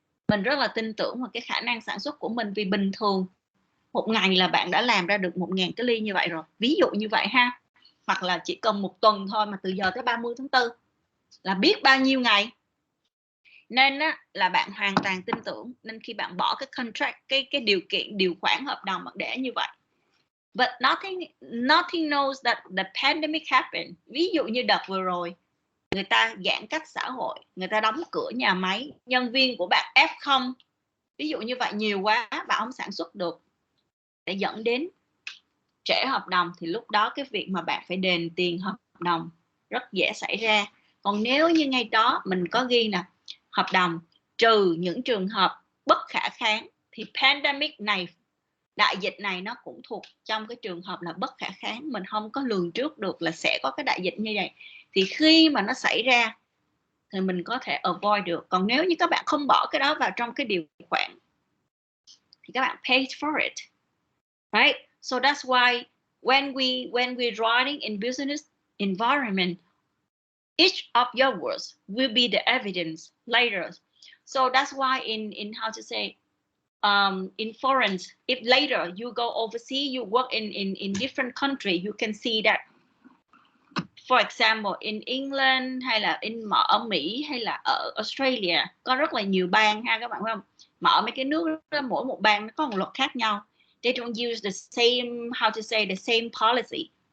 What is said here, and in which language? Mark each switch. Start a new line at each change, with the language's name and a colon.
Vietnamese: Mình rất là tin tưởng vào cái khả năng sản xuất của mình, vì bình thường một ngày là bạn đã làm ra được 1.000 cái ly như vậy rồi. Ví dụ như vậy ha. Hoặc là chỉ cần một tuần thôi mà từ giờ tới 30 tháng 4 là biết bao nhiêu ngày. Nên á, là bạn hoàn toàn tin tưởng. Nên khi bạn bỏ cái contract, cái điều kiện, điều khoản hợp đồng bạn để như vậy.
English: But nothing knows that the pandemic happened.
Vietnamese: Ví dụ như đợt vừa rồi, người ta giãn cách xã hội, người ta đóng cửa nhà máy, nhân viên của bạn F0, ví dụ như vậy nhiều quá, bạn không sản xuất được, để dẫn đến trễ hợp đồng, thì lúc đó cái việc mà bạn phải đền tiền hợp đồng rất dễ xảy ra. Còn nếu như ngay đó mình có ghi là hợp đồng trừ những trường hợp bất khả kháng, thì pandemic này, đại dịch này nó cũng thuộc trong cái trường hợp là bất khả kháng. Mình không có lường trước được là sẽ có cái đại dịch như vậy, thì khi mà nó xảy ra thì mình có thể avoid được. Còn nếu như các bạn không bỏ cái đó vào trong cái điều khoản thì các bạn
English: pay for it, right? So that's why when we're writing in business environment, each of your words will be the evidence later. So that's why in how to say, in foreign, if later you go overseas, you work in different country, you can see that For example, in England
Vietnamese: hay là ở Mỹ hay là ở Australia có rất là nhiều bang ha các bạn thấy không? Mà ở mấy cái nước đó, mỗi một bang nó có một luật khác nhau.
English: They don't use the same, how to say, the same policy.